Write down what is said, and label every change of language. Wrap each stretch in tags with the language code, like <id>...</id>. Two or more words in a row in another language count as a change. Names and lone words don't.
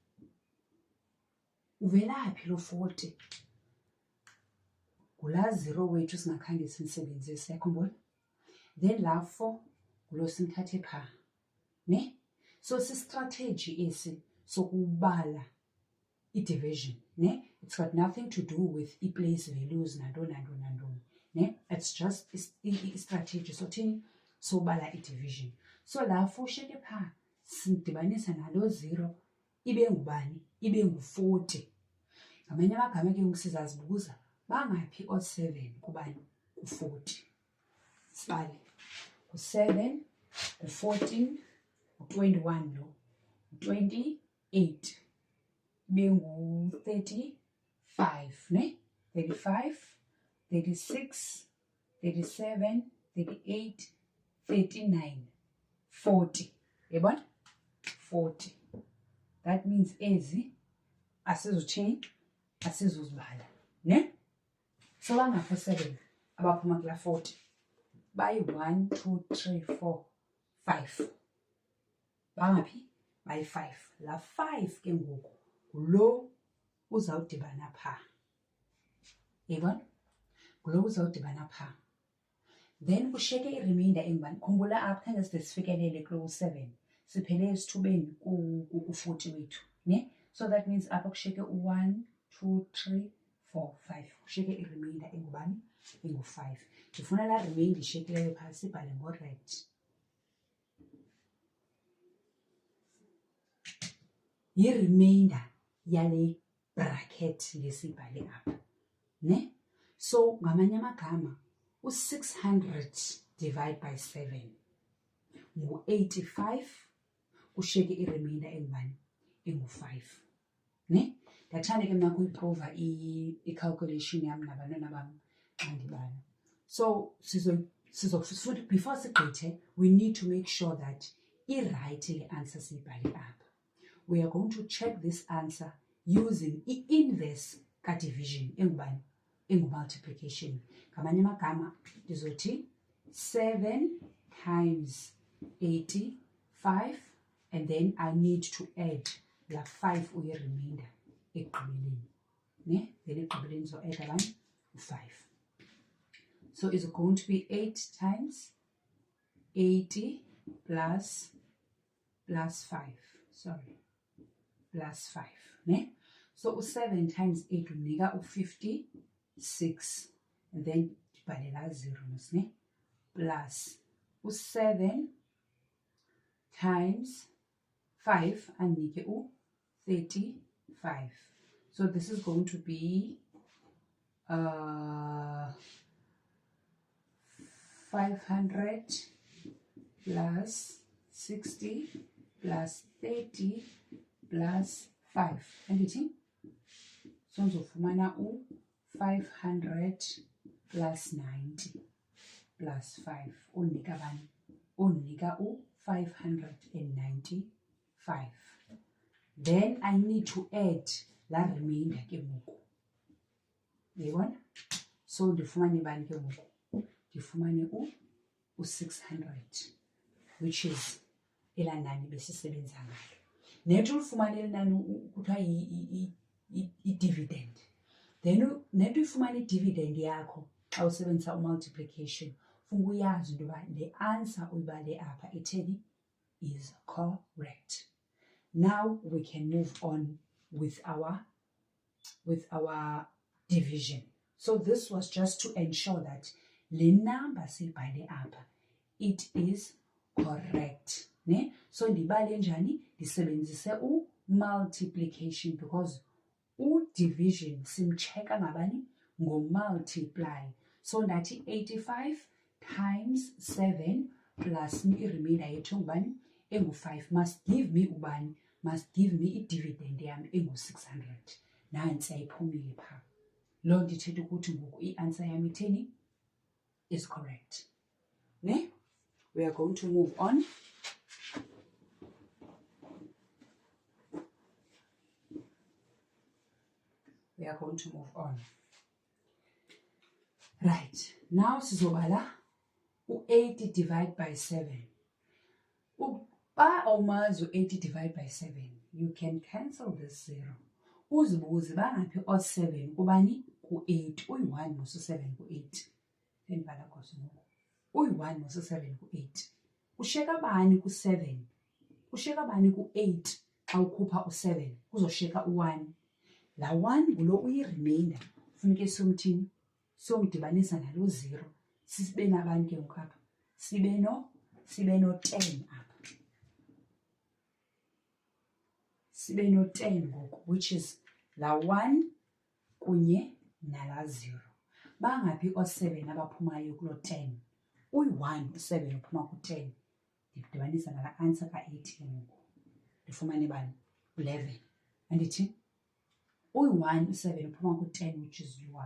<xh>Uvelaphi lo 40? Ngulaa 0 wethu singakhange simsebenzise, yakhumbula? Then laa 4 ngulo simthathe phaa, ne? So sistrategy esi sokubala i-division, ne?</xh> <en>It's got nothing to do with i-place values</en> <xh>nantoni, ne?</xh> <en>It's just</en> <xh>i-strategy sothini, sobala i-division. So laa 4 ushiyeke phaa, sidibanisa nalo 0, ibe ngubani? Ibe ngu-40. Ngamanye amagama ke ngoku sizazibuza, bangaphi oo-7 kubani? Ku-40. Sibale. U-7, u-14, u-21 lo, u-28, ibe ngu-35, ne? 35, 36, 37, 38, 39, 40. Yebona? 40.</xh> <en>That means</en> <xh>ezi asizochange, asizozibala, ne? So bangaphi 7 abaphuma kulaa 40? Bayi-1, 2, 3, 4, 5. Bangaphi? Bayi-5. Laa 5 ke ngoku ngulo uzawudibana phaa. Yibona? Ngulo uzawudibana phaa. Then kushiyeke i-remainder engubani? Khumbula apha khange side sifikelele kulo 7. Siphele esithubeni ku-40 wethu, ne? So that means apha kushiyeke u-1, 2, 3, 4, 5. Kushiyeke i-remainder engubani? Engu-5. Ndifuna laa remainder ishiyekileyo phaa sibhale ngo-red. Yi-remainder yale bracket lesibhale apha, ne? So ngamanye amagama u-600 divide by 7 ngu-85, kushiyeke i-remainder engubani? Engu-5, ne? Ndathanda ke mna kuyiprova i-calculation yam nabantwana bam xa ndibala.</xh> <en>So before sigqithe, we need to make sure that</en> <xh>i-right le answer siyibhale apha.</xh> <en>We are going to check this answer using</en> <xh>i-inverse ka-division engubani?</xh> <en>Engu-multiplication. Ngamanye amagama ndizothi 7 times 85, and then I need to add la 5 uyi-remainder ekugqibeleni, ne?</en> <xh>Then ekugqibeleni so add abanye u-5.</xh> <en>So is it going to be 8 times 80 plus 5, sorry, plus 5, ne? So 7 times 8</en> <xh>unika u-56,</xh> <en>and then</en> <xh>ndibhale laa 0 mos, ne? Plus u-7 times 5 andinike u-35.</xh> <en>So this is going to be 500 plus 60 plus 30 plus 5.</en> <xh>Andithi? So ndizofumana u-500</xh> <en>plus 90 plus 5.</en> <xh>Undinika bani? Undinika u-595.</xh> <en>Then I need to add</en> <xh>la remainder ke ngoku. Uyibona? So ndifumane bani ke ngoku? Ndifumane u-600,</xh> <en>which is</en> <xh>elaa nani besisebenza ngalo. Nento ulifumane eli nani kuthiwa i-dividend. Then nento uyifumane i-dividend yakho xa usebenzisa u-multiplication, funeka uyazi into yoba le answer uyibale apha itheni</xh> <en>is correct. Now we can move on with our division. So this was just to ensure that</en> <xh>le number siyibhale apha,</xh> <en>it is correct,</en> <xh>ne? So ndibale njani? Ndisebenzise u-multiplication because u-division simcheka ngabani? Ngo-multiply. So ndathi</xh> <en>85 times 7 plus</en> <xh>i-remainder yethu engubani?</xh> <en>Engu-5 must give me ubani? Must give me</en> <xh>i-dividend yam engu-600. Nantsi ayiphumile phaa. Loo nto ithetha ukuthi ngoku i-answer yam itheni?</xh> <en>is correct. Ne? We are going to move on. We are going to move on. Right.</en> <xh>Now sizobala u-80</xh> <en>divided by 7.</en> <xh>Uba awumazi u-80</xh> <en>divided by 7, you can cancel this 0.</en> <xh>Uzibuze bangaphi o7 kubani? Ku-8. Uyi-1 mosu-7 ku-8. Endibhala khoso ngoku. Uyi-1 mosu-7 ku-8. Ushiyeka bani ku-7? Ushiyeka bani ku-8 awukhupha u7? Kuzoshiyeka u1. La 1 ngulo uyi-remainder. Funeke somthini? Somdibanisa nalo 0. Sibe nabani ke ngoku apha? Sibe no-10 apha. Sibe no-10 ngoku,</xh> <en>which is</en> <xh>la 1 kunye nala 0. Bangaphi o7 abaphumayo kulo 10? Uyi-1 u7 uphuma ku-10. Ndidibanisa nala answer ka-8 ke ngoku. Ndifumane bani? 11. Andithi? Uyi-1 u7 uphuma ku-10,</xh> <en>which is u1.</en>